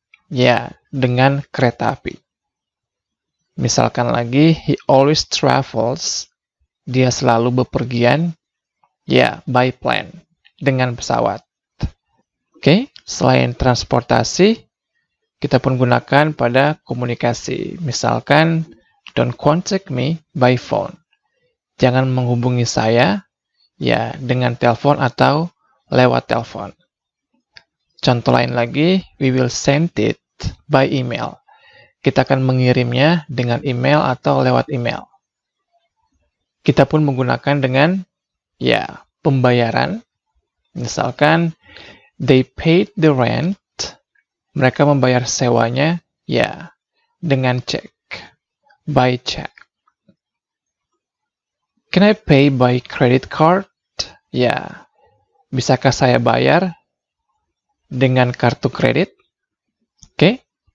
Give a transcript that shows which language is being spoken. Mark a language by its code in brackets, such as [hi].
[id] Ya, dengan kereta api. Misalkan lagi, [en] he always travels, [id] dia selalu bepergian, ya, [en] by plane, [id] dengan pesawat. Oke, selain transportasi, kita pun gunakan pada komunikasi. [en] Misalkan, don't contact me by phone. [id] Jangan menghubungi saya, ya, dengan telepon atau lewat telepon. Contoh lain lagi, [en] we will send it by email. [id] Kita akan mengirimnya dengan email atau lewat email. Kita pun menggunakan dengan, ya, pembayaran. [en] Misalkan, they paid the rent. [id] Mereka membayar sewanya, ya, dengan cek. [en] By check. Can I pay by credit card? [id] Ya, bisakah saya bayar dengan kartu kredit? Oke.